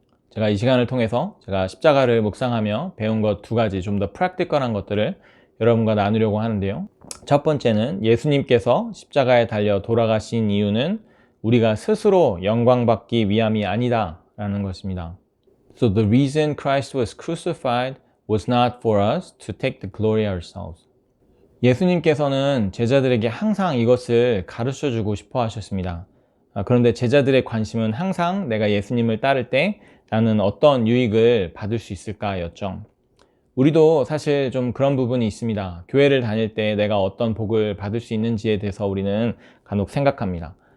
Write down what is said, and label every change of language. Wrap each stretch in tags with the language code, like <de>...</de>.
<ko>제가 이 시간을 통해서 제가 십자가를 묵상하며 배운 것 두 가지 좀 더 프랙티컬한 것들을 여러분과 나누려고 하는데요. 첫 번째는 예수님께서 십자가에 달려 돌아가신 이유는 우리가 스스로 영광받기 위함이 아니다 라는 것입니다.</ko> <en>So the reason Christ was crucified was not for us to take the glory ourselves.</en> <ko>예수님께서는 제자들에게 항상 이것을 가르쳐 주고 싶어 하셨습니다. 그런데 제자들의 관심은 항상 내가 예수님을 따를 때 나는 어떤 유익을 받을 수 있을까였죠. 우리도 사실 좀 그런 부분이 있습니다. 교회를 다닐 때 내가 어떤 복을 받을 수 있는지에 대해서 우리는 간혹 생각합니다.</ko>